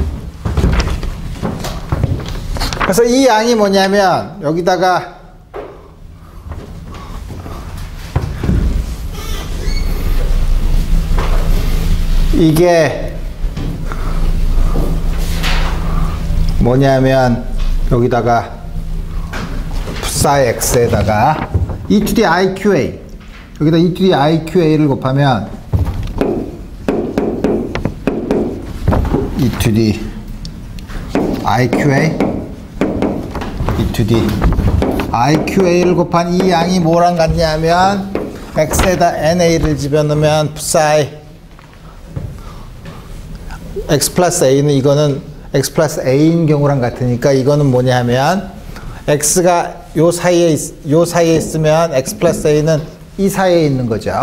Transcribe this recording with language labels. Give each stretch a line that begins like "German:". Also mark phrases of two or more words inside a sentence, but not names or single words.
Korean: 그래서 이 양이 뭐냐면 여기다가 이게 뭐냐면 여기다가 풋사이 x에다가
English: e to the iqa
Korean: 여기다
English: e to the iqa
Korean: 를 곱하면
English: e to the iqa e to the iqa
Korean: 를 곱한 이 양이 뭐랑 같냐면 x에다 na를 집어넣으면 풋사이 x 플러스 a는 이거는 x 플러스 a인 경우랑 같으니까 이거는 뭐냐 하면 x가 요 사이에 있으면 x 플러스 a는 이 사이에 있는 거죠.